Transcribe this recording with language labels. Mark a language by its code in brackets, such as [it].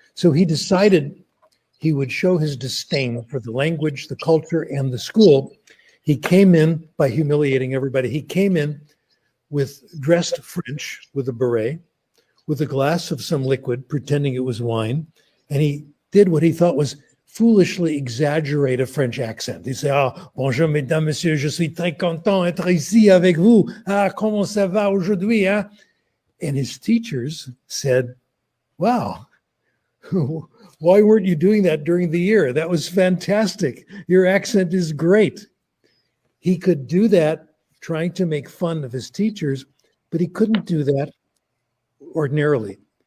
[en] So he decided he would show his disdain for the language, the culture, and the school. He came in by humiliating everybody. He came in with dressed French, with a beret, with a glass of some liquid, pretending it was wine. And he did what he thought was foolishly exaggerate a French accent. [fr] He said, bonjour, mesdames, messieurs, je suis très content d'être ici avec vous. Comment ça va aujourd'hui, hein? [en] And his teachers said, wow, why weren't you doing that during the year? That was fantastic. Your accent is great. He could do that trying to make fun of his teachers, but he couldn't do that ordinarily.